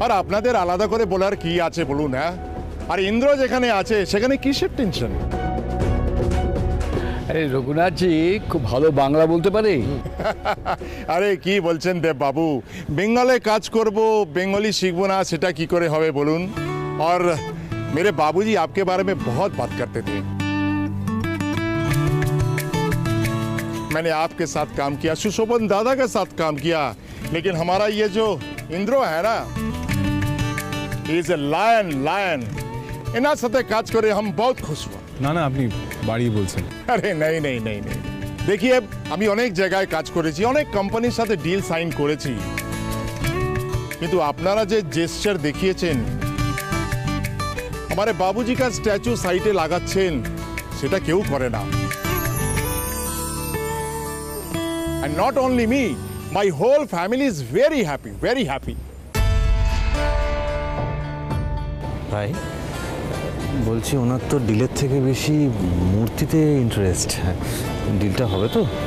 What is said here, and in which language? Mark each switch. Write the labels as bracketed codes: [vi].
[bn] আর আপনাদের আলাদা করে বলার কি আছে বলুন? হ্যাঁ, আর ইন্দ্র যেখানে আছে সেখানে কিসের টেনশন? আরে রঘুনাথজি খুব ভালো বাংলা বলতে পারে। আরে কি বলছেন দেব বাবু, বেঙ্গলে কাজ করব, বেঙ্গলি শিখবো না সেটা কি করে হবে বলুন? [hi] और मेरे बाबूजी आपके बारे में बहुत बात करते थे। मैंने आपके साथ काम किया, सुशोभन दादा के साथ काम किया, लेकिन हमारा ये जो इंद्रो है ना, [en] He is a lion, lion. [bn] এনার সাথে কাজ করে [hi] हम बहुत खुश हुआ। [bn] না না, আপনি বাড়িয়ে বলছেন। আরে [hi] नहीं नहीं नहीं नहीं देखिए [bn] আমি অনেক জায়গায় কাজ করেছি, অনেক কোম্পানির সাথে ডিল সাইন করেছি, কিন্তু আপনারা যে জেস্চার দেখিয়েছেন [hi] हमारे बाबूजी का स्टैचू साइटे [bn] লাগাচ্ছেন, সেটা কেউ করে না। [en] And not only me, my whole family is very happy, very happy. [bn] ভাই বলছি ওনার তো ডিলের থেকে বেশি মূর্তিতে ইন্টারেস্ট, ডিলটা হবে তো?